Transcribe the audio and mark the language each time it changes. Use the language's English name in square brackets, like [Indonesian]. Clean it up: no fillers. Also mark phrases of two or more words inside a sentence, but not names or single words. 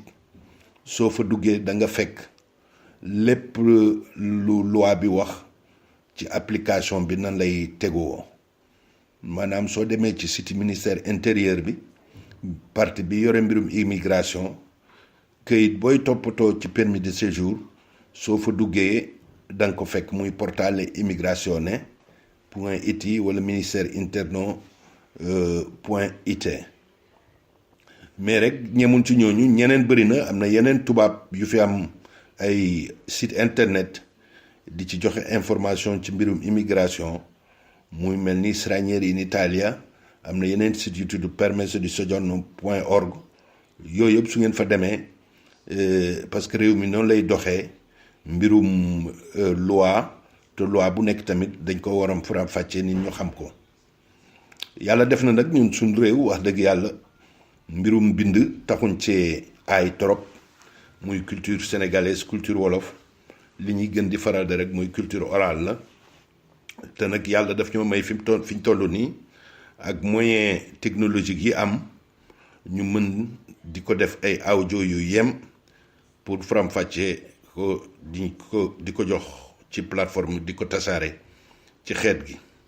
[Wolof] soo fa duggee da nga fekk lépp lu loi bi wax ci application bi nan lay tegoo maanaam soo demee ci site [French] ministère intérieur [Wolof] bi partie bi yore mbirum immigration këyit booy toppatoo ci [French] permis de séjour [Wolof] soo fa duggee da nga ko fekk muy [Italian] portale immigratione point it [Wolof] wala ministère interno point it mais rek ñemun ci ñooñu ñeneen bëri na am na yeneen tubaab yu fi am ay [French] site internet [Wolof] di ci joxe information ci mbirum immigration muy mel ni Stranieri in Italia am na yeneen site yu tudd [Italian] permesso di soggiorno point org [Wolof] yooyu yëpp su ngeen fa demee [French] parce que [Wolof] réew mi noonu lay doxee mbirum loi te loi bu nekk tamit dañ ko waram faram-fàccee nit ñu xam ko yàlla def na nag ñun suñ réew wax dëgg yàlla mbirum bind taxuñ cee aay trop muy [French] culture sénégalaise [Wolof] culture wolof li ñuy gën di faral de rek muy [French] culture orale [Wolof] la te nag yàlla daf ñoo may fi ñu toll nii ak [French] moyen technologique [Wolof] yi am ñu mën di ko def ay audio yu yem pour faram-fàccee ko di ko jox ci plateforme di ko tasaare ci xeet gi